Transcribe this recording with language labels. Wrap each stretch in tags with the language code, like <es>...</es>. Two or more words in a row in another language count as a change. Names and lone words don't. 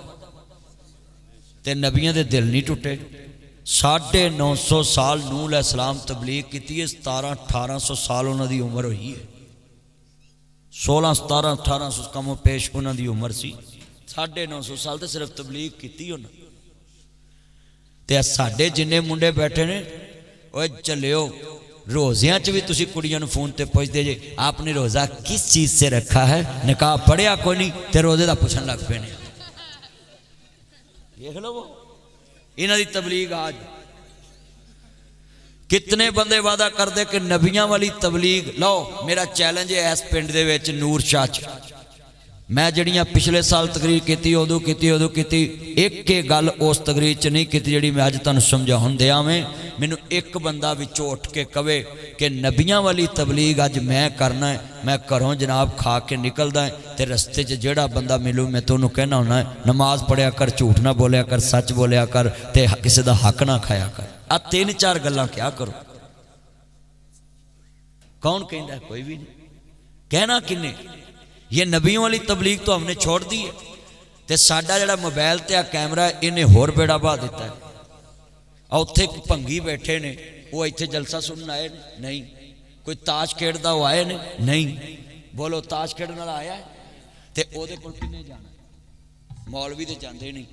<pa>تے نبیاں دے دل نہیں ٹوٹے 950 سال نوح علیہ السلام تبلیغ کیتی ہے 1700-1800 سال انہاں دی عمر ہوئی ہے 16-17-1800 کم و پیش انہاں دی عمر سی 950 سال تے صرف تبلیغ کیتی انہاں تے ساڈے جننے منڈے بیٹھے نے اوے چلیو روزیاں چ بھی تسی کڑیاں نو فون تے پوچھ دے جے</pa> <ur>آپ نے روزہ کس چیز سے رکھا ہے</ur> <pa>نکاح پڑھیا کوئی نہیں تے روزے دا پوچھن لگ پے نے دیکھ لو وہ انہاں دی تبلیغ آج کتنے بندے وعدہ کرتے کہ نبیاں والی تبلیغ لو. میرا چیلنج ہے اس پنڈ دے وچ نور شاہ چ، میں جڑیاں پچھلے سال تقریر کی اودوں کی اک گل اس تقریر چ نہیں کی جی میں اج تہانوں سمجھاؤن دیا میں. مینوں اک بندہ وچوں اٹھ کے کہوے کہ نبیاں والی تبلیغ اج میں کرنا ہے، میں گھروں جناب کھا کے نکلدا ہے تو رستے چ جیہڑا بندہ ملو میں تہانوں کہنا ہونا ہے نماز پڑھیا کر، جھوٹ نہ بولیا کر، سچ بولیا کر، تے کسی دا حق نہ کھایا کر. آ 3-4 گلاں کیا کرو.</pa> <ur>کون کہتا ہے؟ کوئی بھی نہیں.</ur> <pa>کہنا کنے?</pa> <ur>یہ نبیوں والی تبلیغ تو ہم نے چھوڑ دی ہے.</ur> <pa>تو ساڈا جڑا موبائل تے آ کیمرہ انہاں ہور بیڑا بہا دتا ہے. آ اتھے بھنگی بیٹھے نے، او اتھے جلسہ سنن آئے نہیں. کوئی تاش کھیڑدا او آئے نے نہیں۔ بولو تاش کھیڑن والا آیا ہے تو اوہدے کول کنے جانا?</pa> <ur>مولوی تو جاتے نہیں.</ur>